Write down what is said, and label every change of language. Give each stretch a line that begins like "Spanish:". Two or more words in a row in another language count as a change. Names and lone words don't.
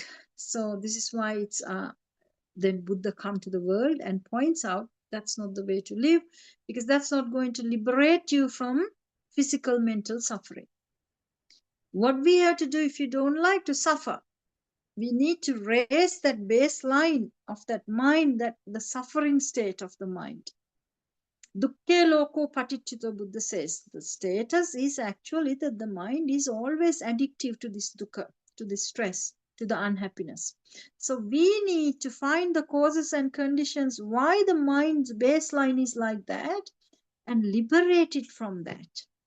English: So this is why it's then Buddha come to the world and points out that's not the way to live, because that's not going to liberate you from physical, mental suffering. What we have to do, if you don't like to suffer, we need to raise that baseline of that mind, that the suffering state of the mind.
Pali: Dukkhe loko patichito,
English: Buddha says, the status is actually that the mind is always addictive to this dukkha, to this stress, to the unhappiness. So we need to find the causes and conditions why the mind's baseline is like that and liberate it from that.